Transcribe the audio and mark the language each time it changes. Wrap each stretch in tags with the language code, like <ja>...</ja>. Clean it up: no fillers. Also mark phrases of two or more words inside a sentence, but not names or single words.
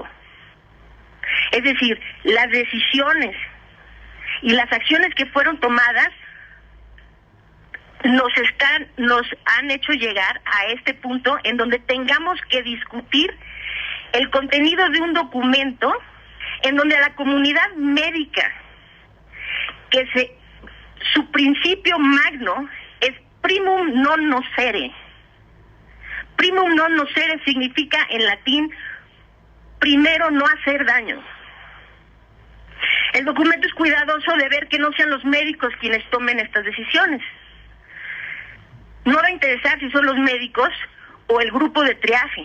<es>Es decir, las decisiones y las acciones que fueron tomadas nos han hecho llegar a este punto en donde tengamos que discutir el contenido de un documento en donde a la comunidad médica, su principio magno es</es> <la>primum non nocere. Primum non nocere</la> <es>significa en latín primero no hacer daño. El documento es cuidadoso de ver que no sean los médicos quienes tomen estas decisiones. No va a interesar si son los médicos o el grupo de triaje.</es>